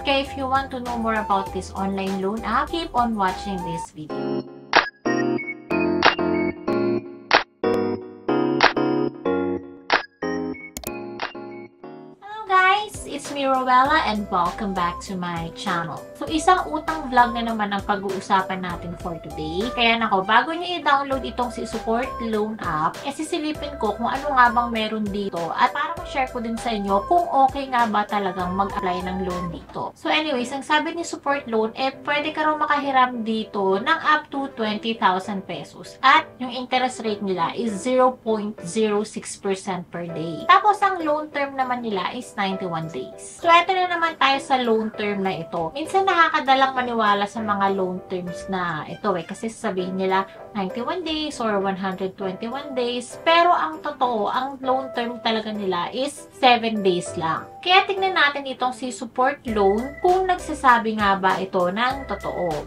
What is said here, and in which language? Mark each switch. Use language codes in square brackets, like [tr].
[en] Okay, if you want to know more about this online loan app, keep on watching this video. It's me, Rowella, and welcome back to my channel. [tl] So, isang utang vlog na naman ang pag-uusapan natin [en] for today. [tl] Kaya nako, bago nyo i-download itong si Support Loan app, sisilipin ko kung ano nga bang meron dito at para ma-share ko din sa inyo kung okay nga ba talagang mag-apply ng loan dito. [en] So, anyways, [tl] ang sabi ni Support Loan, pwede ka raw makahiram dito ng [en] up to 20,000 pesos [tl] at yung [en] interest rate [tl] nila is [en] 0.06% per day. [tl] Tapos, ang loan term naman nila is 91 days. So, eto na naman tayo sa loan term na ito. Minsan nakakadalang maniwala sa mga loan terms na ito kasi sasabihin nila [en] 91 days or 121 days. [tl] Pero ang totoo, ang loan term talaga nila is [en] 7 days [tl] lang. Kaya tingnan natin itong si Support Loan kung nagsasabi nga ba ito ng totoo.